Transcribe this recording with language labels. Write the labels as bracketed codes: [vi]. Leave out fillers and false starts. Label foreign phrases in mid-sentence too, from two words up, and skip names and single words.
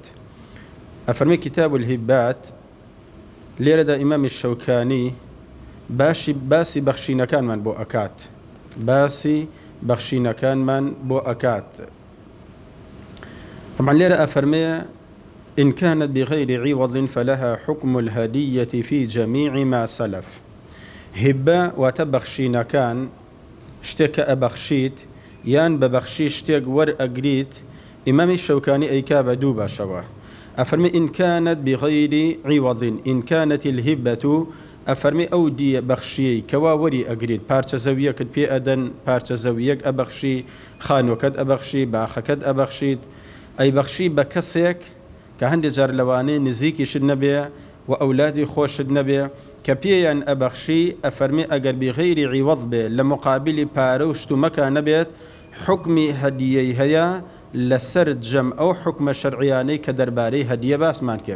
[ckb] ئەفەرمی [ar] کتاب الهبات [ckb] لێرەدا ئیمامی شەوکانی باسی بەخشینەکانمان بۆ ئەکات باسی بەخشینەکانمان بۆ ئەکات. [ar] طبعا [ckb] لێرە ئەفەرمێ [ar] إن كانت بغير عوض فلها حكم الهدية في جميع ما سلف. [ckb] هبة وتبخشينكان شتك أبخشيت یان بەبەخشی شتێک وەرئەگریت ئیمامی شەوکانی ئەیکا بە دوو باشەوە ئەفەرمی [ar] إن كانت بغير عوض إن كانت الهبة [ckb] ئەفەرمی ئەو دیە بەخشیەی کەوا وەری ئەگریت پارچە زەویەکت پێ ئەدەن پارچە زەویەک ئەبەخشی خانووەکەت ئەبەخشی باخەکەت ئەبەخشیت ئەی بەخشی بە کەسێک کە هەندێک جار لەوانەیە نزیکیشت نەبێ و ئەولادی خۆشت نەبێ کە پێیان ئەبەخشی ئەفەرمی ئەگەر بغیری عیوەض بێ لە مقابلی پارە و شتومەکە نەبێت حکمی هەدیەی هەیە لەسەر جەم ئەو حکمە شەرعیانەی کە دەربارەی هەدیە باسمان کرد.